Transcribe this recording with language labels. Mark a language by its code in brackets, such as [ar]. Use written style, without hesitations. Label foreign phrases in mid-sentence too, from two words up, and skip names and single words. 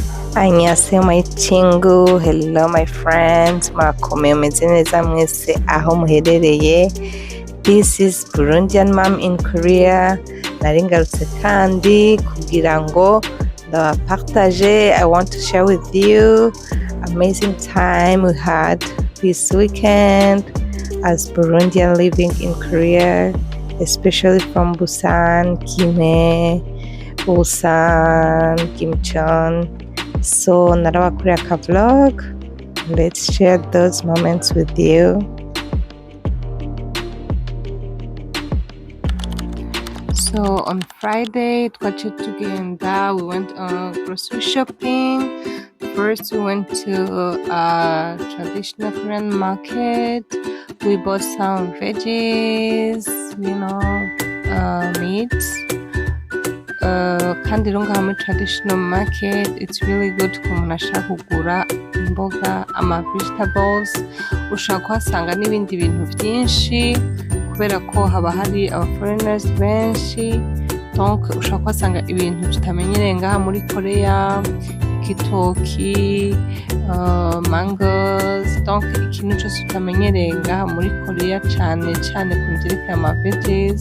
[en] 안녕하세요 my 친구. Hello my friends. [rn] murakomeye meze neza mwese aho muherereye. [en] This is Burundian mom in Korea. [rn] Nari ngarutse kandi kugira ngo ndabapartage. [en] I want to share with you amazing time we had this weekend as Burundian living in Korea, especially from Busan, Gimhae, Ulsan, Kimcheon. So [rn] narabakoreye aka vlog. [en] Let's share those moments with you. So on Friday [rn] twaciye tugenda, [en] we went grocery shopping. First we went to a traditional Korean market. We bought some veggies, meats. [rn] Kandi rero ngaha muri [en] traditional market it's really good [rn] ku muntu ashaka kugura imboga, vegetables, ushaka kuhasanga n'ibindi bintu byinshi kubera ko haba hari aba foreigners benshi, donc ushaka kuhasanga ibintu tutamenyereye ngaha muri Korea, igitoki, mangoes, donc ikintu cyose tutamenyereye ngaha muri Korea cyane cyane ku byerekeye ama veggies.